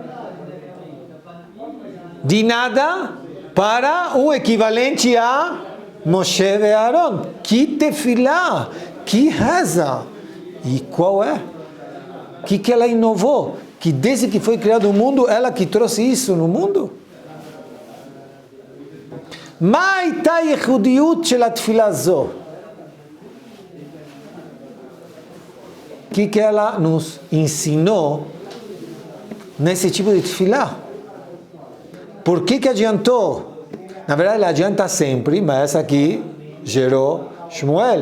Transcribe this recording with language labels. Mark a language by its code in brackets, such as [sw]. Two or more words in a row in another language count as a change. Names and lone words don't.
[pt] De nada para um equivalente a Moshe e Aaron. Que tefilá, que reza. E qual é? O que ela inovou? Que desde que foi criado o mundo, ela que trouxe isso no mundo? [he] מה הייתה הייחודיות של התפילה הזו? [pt] que ela nos ensinou nesse tipo de tefilá? Por que adiantou? Na verdade, ela adianta sempre, mas essa aqui gerou Shmuel.